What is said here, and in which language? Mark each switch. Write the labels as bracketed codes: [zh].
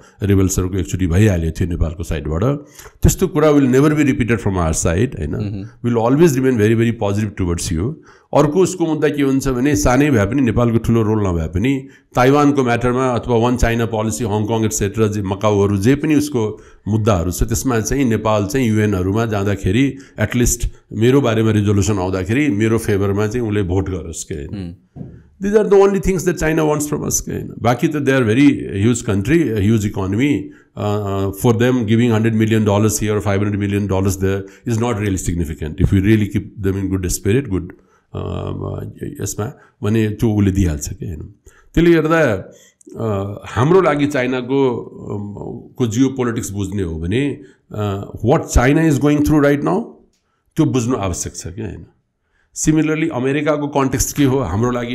[ne] rebelsहरूको actually भइहाल्यो थियो नेपालको साइडबाट त्यस्तो कुरा [en] will never be repeated from our side [ne] हैन [en] will always remain very very positive towards you [ne] अर्को उसको मुद्दा के हुन्छ भने सानै भए पनि नेपालको ठुलो रोल नभए पनि ताइवानको म्याटरमा अथवा वन चाइना पोलिसी हङकङ एटसेट्रा जे मकाउहरू जे पनि उसको मुद्दाहरू छ त्यसमा चाहिँ नेपाल चाहिँ युएनहरुमा जाँदाखेरि एटलिस्ट मेरो बारेमा रिजोल्युसन आउँदाखेरि मेरो फेभरमा चाहिँ उले भोट गरोस् के [en] These are the only things that China wants from us. Baki they are very huge country, a huge economy. For them, giving $100 million here or $500 million there is not really significant. If we really keep them in good spirit, good, yes ma, [ne] भने त्यो उले दिइहाल्छ के हैन त्यसले गर्दा हाम्रो लागि चाइनाको जियोपोलिटिक्स बुझ्ने हो भने [en] what China is going through right now [ne] त्यो बुझ्नु आवश्यक छ के हैन सिमिलरली अमेरिकाको कन्टेक्स्ट के हो हाम्रो